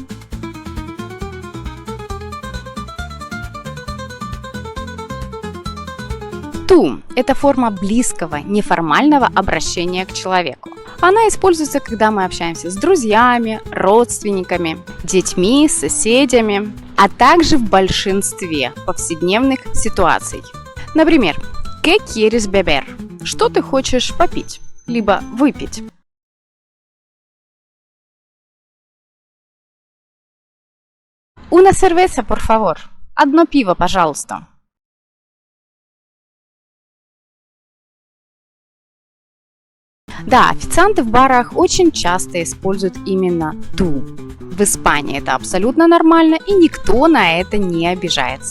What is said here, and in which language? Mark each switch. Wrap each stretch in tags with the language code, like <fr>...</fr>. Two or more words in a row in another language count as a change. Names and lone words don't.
<ru>«Tú» – это форма близкого, неформального обращения к человеку. Она используется, когда мы общаемся с друзьями, родственниками, детьми, соседями, а также в большинстве повседневных ситуаций. Например,</ru> <es>«¿Qué quieres beber?» –</es> <ru>что ты хочешь попить, либо выпить.</ru> <es>«Una cerveza, por favor?» –</es> <ru>одно пиво, пожалуйста. Да, официанты в барах очень часто используют именно «tú». В Испании это абсолютно нормально, и никто на это не обижается.</ru>